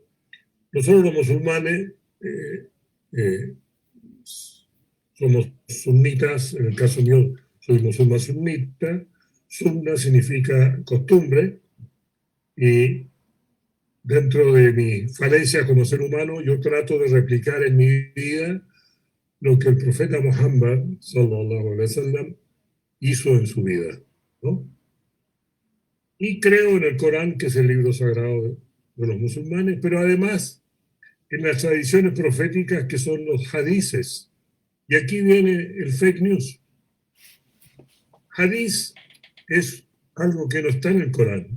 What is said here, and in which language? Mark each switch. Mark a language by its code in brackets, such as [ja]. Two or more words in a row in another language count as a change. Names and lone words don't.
[es] Nosotros los musulmanes eh, somos sunitas, en el caso mío soy musulmán sunita. Sunna significa costumbre, y dentro de mi falencia como ser humano, yo trato de replicar en mi vida lo que el profeta Muhammad, [ar] صلى الله عليه وسلم, [es] hizo en su vida, ¿no? Y creo en el Corán, que es el libro sagrado de los musulmanes, pero además en las tradiciones proféticas, que son los hadices. Y aquí viene el [en] fake news. [es] Hadís es algo que no está en el Corán.